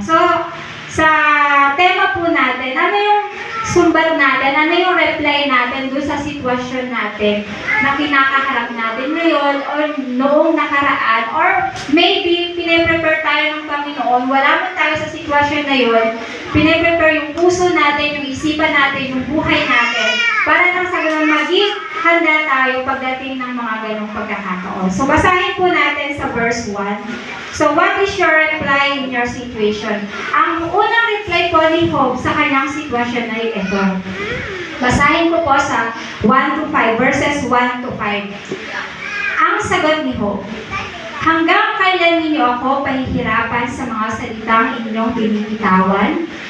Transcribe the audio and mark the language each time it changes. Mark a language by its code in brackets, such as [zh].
[tl] So, sa tema po natin, ano yung sumbat natin, ano yung reply natin doon sa sitwasyon natin na kinakaharap natin ngayon or noong nakaraan, or maybe pinaprepare tayo ng Panginoon, wala man tayo sa sitwasyon na yun, pinaprepare yung puso natin, yung isipan natin, yung buhay natin, para nang sa ganun maging handa tayo pagdating ng mga ganong pagkakataon. So, basahin po natin sa verse 1. [en] So, what is your reply in your situation? [tl] Ang unang reply po ni Job sa kanyang sitwasyon ay ito. Basahin ko po sa 1 to 5, verses 1 to 5. Ang sagot ni Job, hanggang kailan ninyo ako pahihirapan sa mga salitang inyong binibitawan?